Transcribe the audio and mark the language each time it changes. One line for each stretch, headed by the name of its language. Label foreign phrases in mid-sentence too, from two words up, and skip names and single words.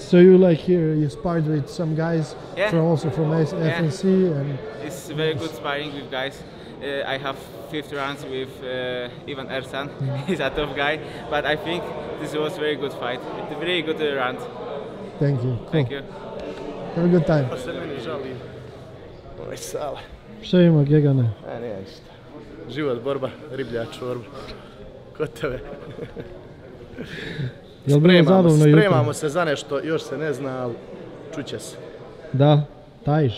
English: So you like here, you sparred with some guys from Yeah. FNC, and it's very good sparring with guys. I have 5 rounds with Ivan Ersan. He's a tough guy, but I think this was a very good fight. It's a very good round. Thank you. Cool. Thank you. Have a good time.
Serbian: Pa se meni žali ovaj sale. Šta ima, Gegane? Nije ništa. Život, borba, riblja čorba. Kod tebe. Spremamo se za nešto, još se ne zna, ali čuće se. Da, tajiš.